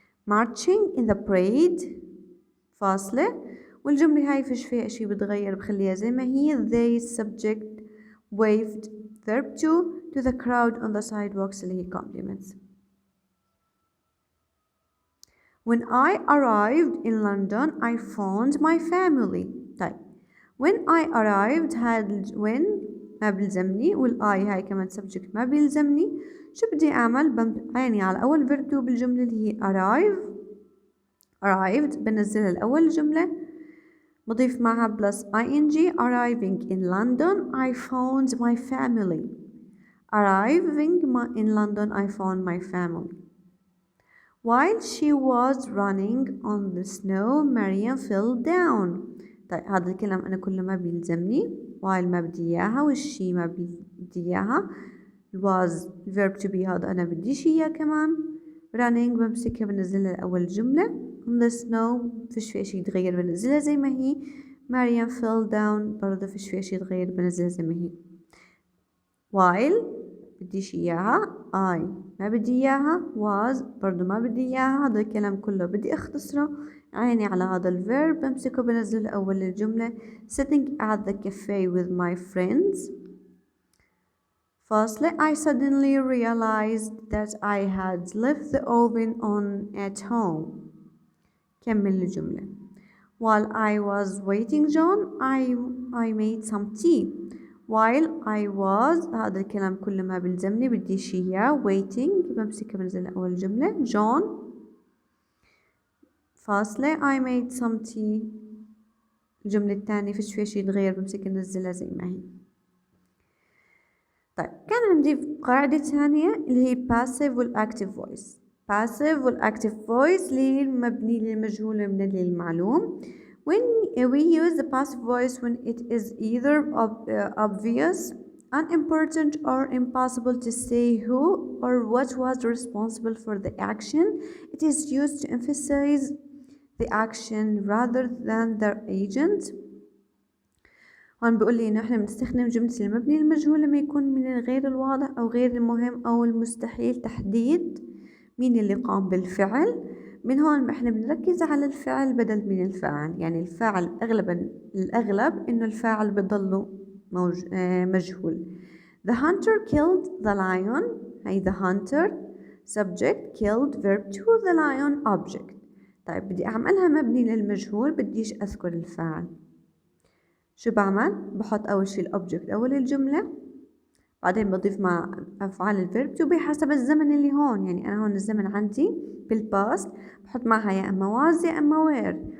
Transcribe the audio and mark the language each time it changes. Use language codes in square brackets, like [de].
[en] marching in the parade [ar] فاصلة، والجملة هاي فيش فيها اشي بتغير، بخليها زي ما هي [en] they subject waved verb to the crowd on the sidewalks [ar] اللي هي [en] compliments. when I arrived in London I found my family. [ar] طيب [en] when I arrived [ar] هاد when ما بيلزمني، والI هاي كمان subject ما بيلزمني، شو بدي أعمل؟ يعني على أول verb to بالجملة اللي هي arrived بنزلها الأول الجملة بضيف معها plus ing. [en] arriving in London I found my family. arriving in London I found my family. while she was running on the snow Mariam fell down. [ar] طيب هذا الكلام أنا كله ما بيلزمني، while ما بدي إياها والشي ما بدي إياها، was verb to be هذا أنا بديش إياه كمان. running بمسكها بنزلها الأول جملة [en] on the snow [ar] فيش فيها شي يتغير بنزلها زي ما هي. مريم [en] fell down [ar] برضه فيش فيها شي يتغير بنزلها زي ما هي. while بديش إياها، I ما بدي إياها، was برضه ما بدي إياها، هذا الكلام كله بدي أختصره، عيني على هذا الverb بمسكه بنزله الأول الجملة [en] sitting at the cafe with my friends فاصلة I suddenly realized that I had left the oven on at home. [ar] كمل الجملة. [en] while I was waiting John I made some tea. while I was [ar] هذا الكلام كله ما بيلزمني بديش إياه. [en] waiting [ar] بمسكها بنزل أول جملة [en] John فاصلة I made some tea. [ar] الجملة الثانية فيش فيها شي يتغير بمسك ننزلها زي ما هي. طيب كان عندي قاعدة ثانية اللي هي passive والactive voice. passive والactive voice اللي هي مبني للمجهول ومبني للمعلوم. [en] when we use the passive voice when it is either obvious, unimportant or impossible to say who or what was responsible for the action, it is used to emphasize the action rather than the agent. [ar] هون بيقول لي إنه إحنا بنستخدم جملة المبني المجهول لما يكون من غير الواضح أو غير المهم أو المستحيل تحديد مين اللي قام بالفعل. من هون إحنا بنركز على الفعل بدل من الفاعل، يعني الفاعل الأغلب إنه الفاعل بضله مجهول. [en] The hunter killed the lion. هي the hunter subject killed verb to the lion object. [ar] طيب بدي أعملها مبني للمجهول بديش أذكر الفاعل. شو بعمل؟ بحط أول شي الأوبجكت أول الجملة، بعدين بضيف مع أفعال الفيرب تو بحسب الزمن اللي هون. يعني أنا هون الزمن عندي بالباست بحط معها يا إما was يا إما were.